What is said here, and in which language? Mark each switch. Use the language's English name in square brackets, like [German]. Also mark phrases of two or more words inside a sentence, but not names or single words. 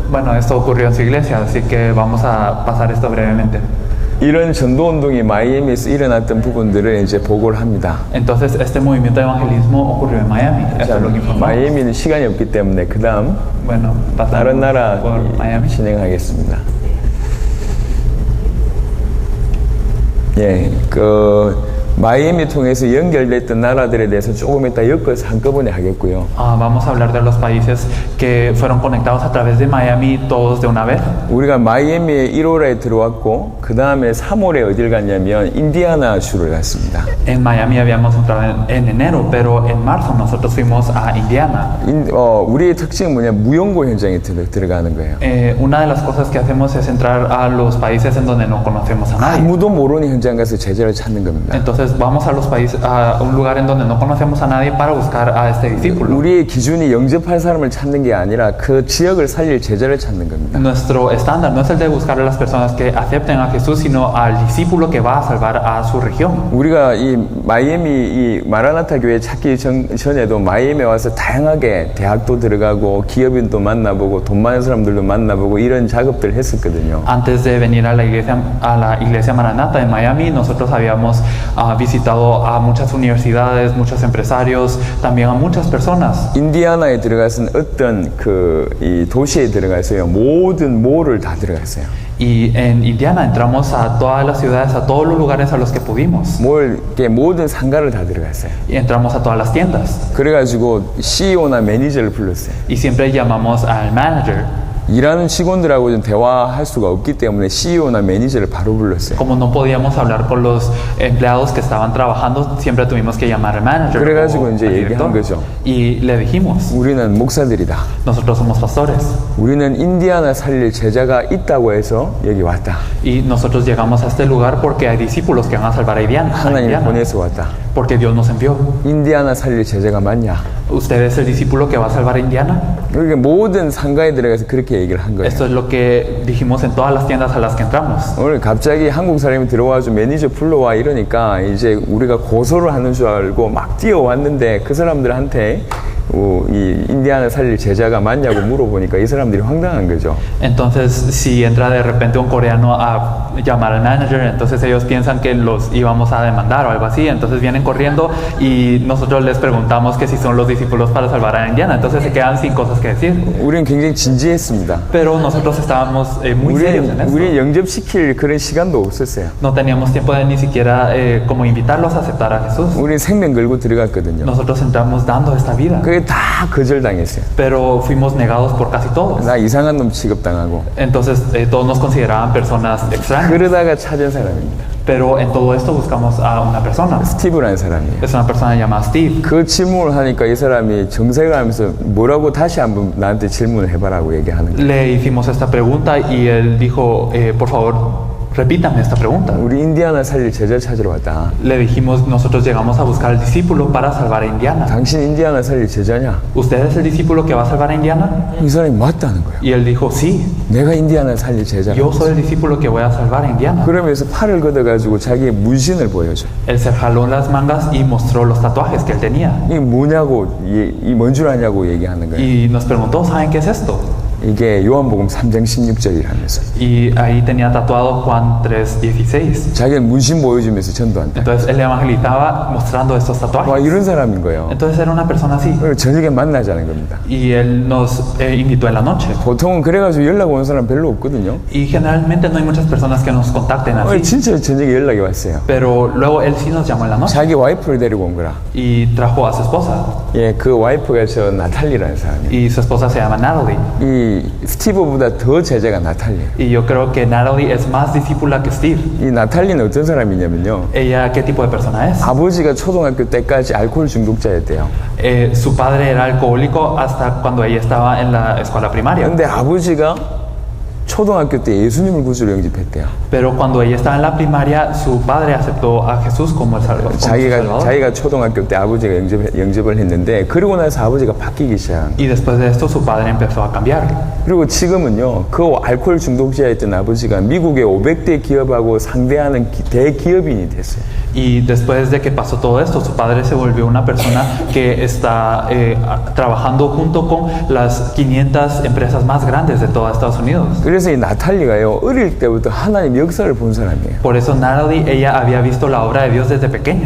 [Spanish] Bueno, esto ocurrió en su iglesia, así que vamos a pasar esto brevemente. [Korean] 이런 전도 운동이 마이애미에서 일어났던 부분들을 이제 보고를 합니다. [Spanish] Entonces, este movimiento de evangelismo ocurrió en Miami. Esto es lo que informamos. [Korean] 마이애미는 시간이 없기 때문에 그 다음 [Spanish] Bueno, [Korean] 다른 [Spanish] pasamos [Korean] 나라 [Spanish] por Miami. [Korean] 진행하겠습니다. 마이애미 통해서 연결됐던 나라들에 대해서 조금 이따 엮어서 한꺼번에 하겠고요. [Spanish] Vamos a hablar de los países que fueron conectados a través de Miami todos de una vez. [Korean] 우리가 마이애미에 1월에 들어왔고 그 다음에 3월에 어딜 갔냐면 인디아나 주를 갔습니다. [Spanish] En Miami habíamos entrado en enero, pero en marzo nosotros fuimos a Indiana. [Korean] 우리의 특징은 뭐냐, 무연고 현장에 들어가는 거예요. [Spanish] Una de las cosas que hacemos es entrar a los países en donde no conocemos a nadie. [Korean] 아무도 모르는 현장 가서 제자를 찾는 겁니다. [Spanish] Entonces vamos a los países, a un lugar en donde no conocemos a nadie para buscar a este discípulo. [Korean] 우리의 기준이 영접할 사람을 찾는 게 아니라 그 지역을 살릴 제자를 찾는 겁니다. [Spanish] Nuestro estándar no es el de buscar a las personas que acepten a Jesús, sino al discípulo que va a salvar a su región. [Korean] 우리가 이 마이애미 이 마라나타 교회 찾기 전에도 마이애미에 와서 다양하게 대학도 들어가고 기업인도 만나보고 돈 많은 사람들도 만나보고 이런 작업들을 했었거든요. [Spanish] Antes de venir a la iglesia Maranata en Miami, nosotros habíamos visitado a muchas universidades, muchos empresarios, también a muchas personas. [Korean] 인디아나에 들어가서는 어떤 이 도시에 들어가서요, 모든 몰을 다 들어갔어요. [Spanish] Y en Indiana entramos a todas las ciudades, a todos los lugares a los que pudimos. [Korean] 모든 상가를 다 들어갔어요. [Spanish] Y entramos a todas las tiendas. [Korean] 그래가지고 CEO나 매니저를 불렀어요. [Spanish] Y siempre llamamos al manager. [Korean] 일하는 직원들하고 좀 대화할 수가 없기 때문에 CEO나 매니저를 바로 불렀어요. [Spanish] Como no podíamos hablar con los empleados que estaban trabajando, siempre tuvimos que llamar al manager [Korean] 그래가지고 [Spanish] o [Korean] 이제 [Spanish] al [Korean] 얘기한 [Spanish] director. [Korean] 거죠. [Spanish] Y le dijimos, [Korean] 우리는 목사들이다. [Spanish] nosotros somos pastores. [Korean] 우리는 인디아나 살릴 제자가 있다고 해서 여기 왔다. [Spanish] Y nosotros llegamos a este lugar porque hay discípulos que van a salvar a Indiana. [Korean] 하나님이 보내서 왔다. [Spanish] Porque Dios nos envió. [Korean] 인디아나 살릴 제자가 맞냐? [Spanish] ¿Usted es el discípulo que va a salvar a Indiana? [Korean] 그러니까 모든 상가에 들어가서 그렇게 얘기를 한 거예요. [Spanish] Esto es lo que dijimos en todas las tiendas a las que entramos. [Korean] 오늘 갑자기 한국 사람이 들어와서 매니저 불러와 이러니까 이제 우리가 고소를 하는 줄 알고 막 뛰어왔는데 그 사람들한테 이 인디아나 살릴 제자가 맞냐고 물어보니까 이 사람들이 황당한 거죠. [Spanish] Entonces, si entra de repente un coreano a llamar al manager, entonces ellos piensan que los íbamos a demandar o algo así, entonces vienen corriendo y nosotros les preguntamos que si son los discípulos para salvar a Indiana, entonces se quedan sin cosas que decir. [Korean] 우리는 굉장히 진지했습니다. [Spanish] Pero nosotros estábamos muy serios en [Korean] 우리 [Spanish] esto. [Korean] 영접시킬 그런 시간도 없었어요. [Spanish] No teníamos tiempo de ni siquiera como invitarlos a aceptar a Jesús. [Korean] 우리 생명 걸고 들어갔거든요. [Spanish] Nosotros entramos dando esta vida, [Korean] 그게 다 거절당했어요. [Spanish] pero fuimos negados por casi todos. [Korean] 나 이상한 놈 취급당하고. [Spanish] Entonces todos nos consideraban personas extrañas. [Korean] 그러다가 찾은 사람입니다. [Spanish] Pero en todo esto buscamos a una persona. [Korean] 스티브라는 사람이에요. [Spanish] Es una persona llamada Steve. [Korean] 그 질문을 하니까 이 사람이 정색을 하면서 뭐라고 다시 한번 나한테 질문을 해봐라고 얘기하는 거예요. [Spanish] Le hicimos esta pregunta y él dijo, por favor, repítame esta pregunta. [Korean] 우리 인디아나 살릴 제자 찾으러 왔다. [Spanish] Le dijimos, nosotros llegamos a buscar al discípulo para salvar a Indiana. [Korean] 당신 인디아나 살릴 제자냐? [Spanish] ¿Usted es el discípulo que va a salvar a Indiana? [Korean] 이 사람이 맞다는 거예요. [Spanish] Y él dijo, sí, [Korean] 내가 인디아나 살릴 제자라고. [Spanish] yo soy el discípulo que voy a salvar a Indiana. [Korean] 그러면서 팔을 걷어가지고 자기의 문신을 보여줘. [Spanish] Él se jaló las mangas y mostró los tatuajes que él tenía. [Korean] 이게 뭐냐고, 이 뭔 줄 아냐고 얘기하는 거예요. [Spanish] Y nos preguntó, ¿saben qué es esto? [Korean] 이게 요한복음 3장 16절이라면서. [Spanish] Y ahí tenía tatuado Juan 3:16. [Korean] 자기는 문신 보여주면서 전도한다. [Spanish] Entonces él evangelizaba mostrando estos [Korean] 와, [Spanish] tatuajes. [Korean] 이런 사람인 거예요. [Spanish] Entonces era una persona así. [Korean] 그리고 저녁에 만나자는 겁니다. [Spanish] Y él nos invitó en la noche. [Korean] 보통은 그래가지고 연락 오는 사람 별로 없거든요. [Spanish] Y generalmente no hay muchas personas que nos contacten así. [Korean] 진짜 저녁에 연락이 왔어요. [Spanish] Pero luego él sí nos llamó en la noche [Korean] 자기 와이프를 데리고 온 거라. [Spanish] y trajo a su esposa. [Korean] 예, 그 와이프가 저 나탈리라는 사람이에요. [Spanish] Y su esposa se llama Natalie. [Korean] 이 스티브보다 더 제자가 나탈리예요. [Spanish] Y yo creo que Natalie es más discípula que Steve. [Korean] 이 나탈리는 어떤 사람이냐면요. [Spanish] ¿Ella qué tipo de persona es? [Korean] 아버지가 초등학교 때까지 알코올 중독자였대요. [Spanish] Su padre era alcohólico hasta cuando ella estaba en la escuela primaria. [Korean] 근데 아버지가 초등학교 때 예수님을 구주로 영접했대요. [Spanish] Pero cuando ella estaba en la primaria, su padre aceptó a Jesús como el Salvador. [Korean] 자기가 초등학교 때 아버지가 영접을 했는데 그러고 나서 아버지가 바뀌기 시작한 거예요. [Spanish] Y después de esto, su padre empezó a cambiar. [Korean] 그리고 지금은요, 그 알코올 중독자였던 아버지가 미국의 500대 기업하고 상대하는 대기업인이 됐어요. [Spanish] Y después de que pasó todo esto, su padre se volvió una persona que está trabajando junto con las 500 empresas más grandes de toda Estados Unidos. [Korean] 그래서 이 나탈리가요, 어릴 때부터 하나님 역사를 본 사람이에요. [Spanish] Por eso Natalie, ella había visto la obra de Dios desde pequeña.